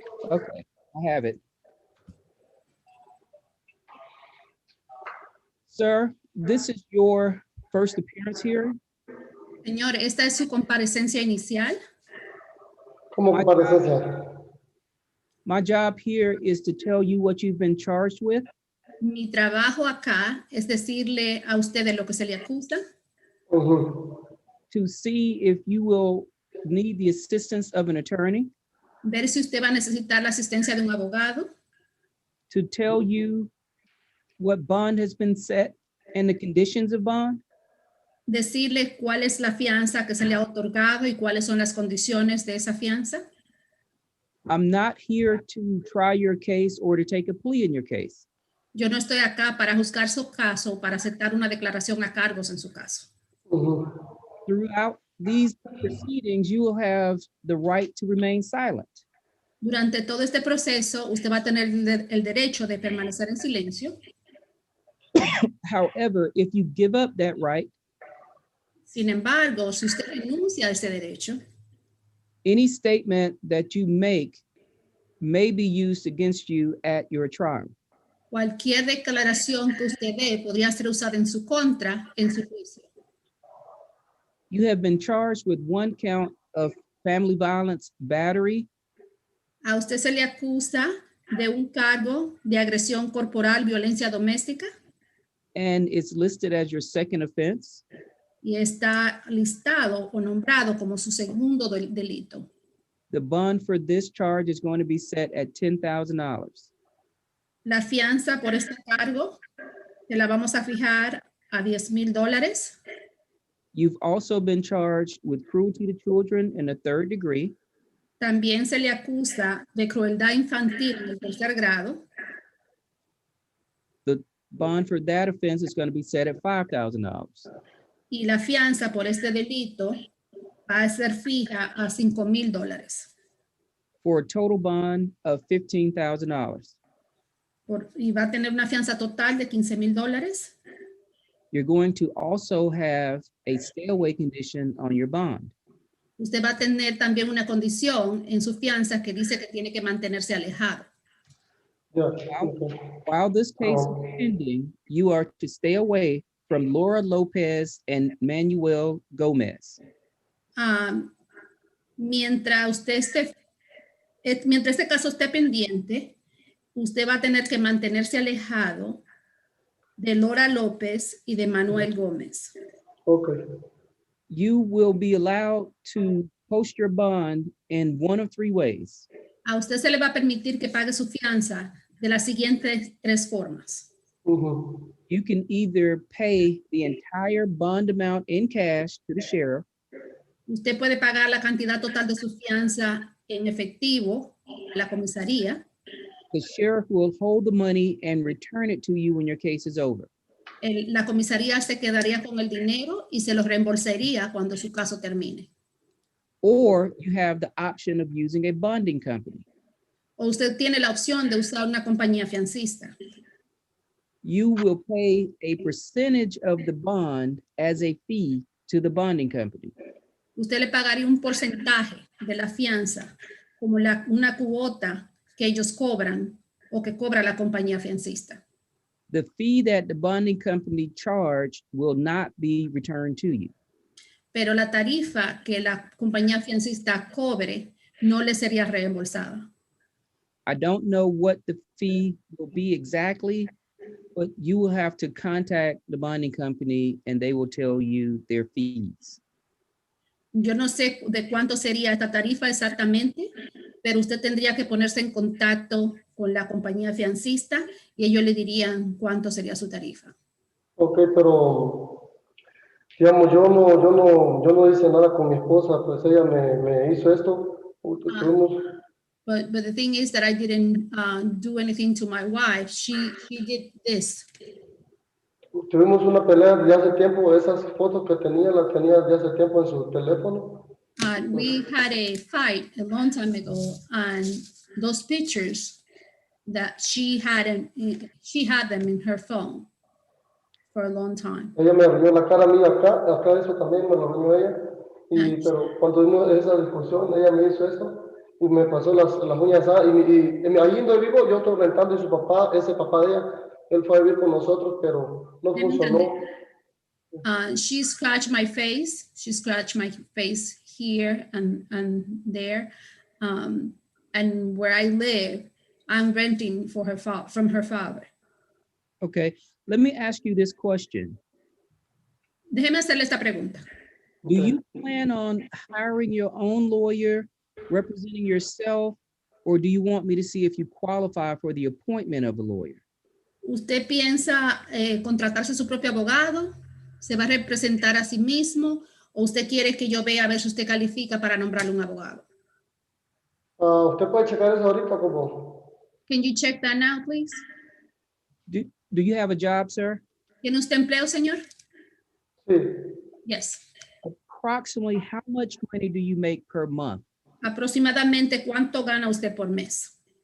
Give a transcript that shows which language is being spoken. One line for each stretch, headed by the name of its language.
English: Okay, I have it. Sir, this is your first appearance here.
Spanish: Señor, ¿esta es su comparecencia inicial? ¿Cómo comparecencia?
English: My job here is to tell you what you've been charged with.
Spanish: Mi trabajo acá es decirle a usted de lo que se le acusa,
English: To see if you will need the assistance of an attorney.
Spanish: ver si usted va a necesitar la asistencia de un abogado,
English: To tell you what bond has been set and the conditions of bond.
Spanish: decirle cuál es la fianza que se le ha otorgado y cuáles son las condiciones de esa fianza.
English: I'm not here to try your case or to take a plea in your case.
Spanish: Yo no estoy acá para juzgar su caso o para aceptar una declaración a cargos en su caso.
English: Throughout these proceedings, you will have the right to remain silent.
Spanish: Durante todo este proceso, usted va a tener el derecho de permanecer en silencio.
English: However, if you give up that right,
Spanish: Sin embargo, si usted renuncia a ese derecho,
English: any statement that you make may be used against you at your trial.
Spanish: cualquier declaración que usted dé podría ser usada en su contra en su juicio.
English: You have been charged with one count of family violence battery,
Spanish: A usted se le acusa de un cargo de agresión corporal, violencia doméstica,
English: and it's listed as your second offense.
Spanish: y está listado o nombrado como su segundo delito.
English: The bond for this charge is going to be set at $10,000.
Spanish: La fianza por este cargo se la vamos a fijar a $10,000.
English: You've also been charged with cruelty to children in the third degree.
Spanish: También se le acusa de crueldad infantil en el tercer grado.
English: The bond for that offense is going to be set at $5,000.
Spanish: Y la fianza por este delito va a ser fija a $5,000.
English: For a total bond of $15,000.
Spanish: Y va a tener una fianza total de $15,000.
English: You're going to also have a stay away condition on your bond.
Spanish: Usted va a tener también una condición en su fianza que dice que tiene que mantenerse alejado.
English: While this case is pending, you are to stay away from Laura Lopez and Manuel Gomez.
Spanish: Mientras este caso esté pendiente, usted va a tener que mantenerse alejado de Laura López y de Manuel Gómez.
English: Okay. You will be allowed to post your bond in one of three ways.
Spanish: A usted se le va a permitir que pague su fianza de las siguientes 3 formas.
English: You can either pay the entire bond amount in cash to the sheriff.
Spanish: Usted puede pagar la cantidad total de su fianza en efectivo a la comisaría.
English: The sheriff will hold the money and return it to you when your case is over.
Spanish: La comisaría se quedaría con el dinero y se lo reembolsaría cuando su caso termine.
English: Or you have the option of using a bonding company.
Spanish: O usted tiene la opción de usar una compañía fiancista.
English: You will pay a percentage of the bond as a fee to the bonding company.
Spanish: Usted le pagaría un porcentaje de la fianza como una cuota que ellos cobran o que cobra la compañía fiancista.
English: The fee that the bonding company charged will not be returned to you.
Spanish: Pero la tarifa que la compañía fiancista cobre no le sería reembolsada.
English: I don't know what the fee will be exactly, but you will have to contact the bonding company and they will tell you their fees.
Spanish: Yo no sé de cuánto sería esta tarifa exactamente, pero usted tendría que ponerse en contacto con la compañía fiancista y ellos le dirían cuánto sería su tarifa. Ok, pero digamos, yo no hice nada con mi esposa, pues ella me hizo esto.
English: But the thing is that I didn't do anything to my wife. She did this.
Spanish: Tuvimos una pelea de hace tiempo, esas fotos que tenía, las tenía de hace tiempo en su teléfono.
English: We had a fight a long time ago, and those pictures that she had them in her phone for a long time.
Spanish: Ella me arruinó la cara mía acá eso también me lo arruinó ella. Pero cuando tuvimos esa discusión, ella me hizo eso y me pasó las uñas. Y ahí donde vivo, yo estoy rentando y su papá, ese papá de ella, él fue a vivir con nosotros, pero no funcionó.
English: She scratched my face. She scratched my face here and there. And where I live, I'm renting for from her father. Okay, let me ask you this question.
Spanish: Déjeme hacerle esta pregunta.
English: Do you plan on hiring your own lawyer, representing yourself, or do you want me to see if you qualify for the appointment of a lawyer?
Spanish: ¿Usted piensa contratarse su propio abogado? ¿Se va a representar a sí mismo? ¿O usted quiere que yo vea a ver si usted califica para nombrarle un abogado? ¿Usted puede checar eso ahorita como?
English: Can you check that now, please? Do you have a job, sir?
Spanish: ¿Tiene usted empleo, señor? Sí.
English: Yes. Approximately how much money do you make per month?
Spanish: Aproximadamente, ¿cuánto gana usted por mes?